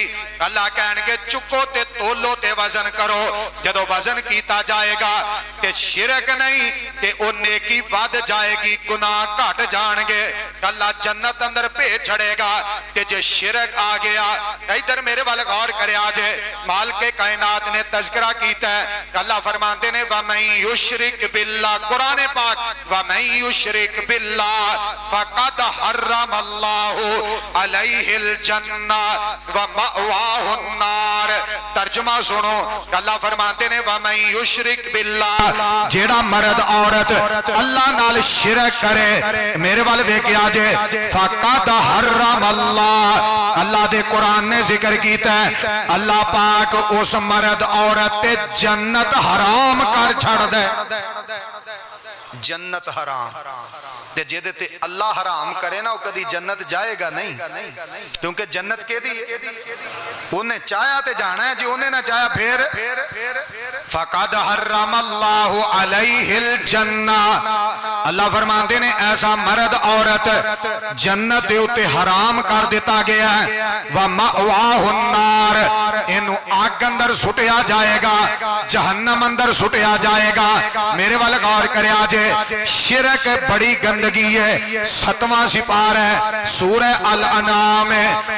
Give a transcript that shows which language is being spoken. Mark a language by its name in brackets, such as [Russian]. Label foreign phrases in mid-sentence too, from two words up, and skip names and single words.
[Punjabi] اللہ کہنگے چکو تے تولو تے وزن کرو، جدوں وزن کیا جائے گا تے شرک نہیں تے او نیکی ودھ جائے گی، گناہ گھٹ جانگے. اللہ جنت اندر بھیج چھڈے گا تے جے شرک آ گیا. ادھر میرے وال غور کریا جے، مال کے کائنات نے تذکرہ کیتا ہے، اللہ فرماتے نے [Arabic] ومن يشرك بالله, [Punjabi] قرآن پاک [Arabic] ومن يشرك بالله فقد حرم الله عليه الجنة ومأواه النار. [Punjabi] ترجمہ سنو، اللہ فرماتے نے [Arabic] ومن يشرك بالله, [Punjabi] جیڑا مرد عورت اللہ نال شرک کرے، میرے وال ویکھیا جے [Arabic] فقد حرم الله, [Punjabi] اللہ دے قرآن نے ذکر کیتا ہے، اللہ پاک اس مرد عورت تے جنت حرام کر چھڈ دے. جنت حرام تے جیدے تے اللہ حرام کرے نا، وو کدی جنت جائے گا نہیں، کیونکہ جنت کیدی انہیں چاہیا تے جانا ہے، جو انہیں نا چاہیا فیر [Arabic] فقد حرم الله عليه الجنة, [Punjabi] اللہ فرماتے نے ایسا مرد عورت جنت دے اتے حرام کر دتا گیا ہے. [Arabic] ومأواه النار, [Punjabi] اینوں اگ اندر سٹیا جائے گا، جہنم اندر سٹیا جائے گا. میرے وال غور کریا جے، شرک بڑی گندگی ہے، 7واں سپارہ ہے، سورہ الانعام ہے.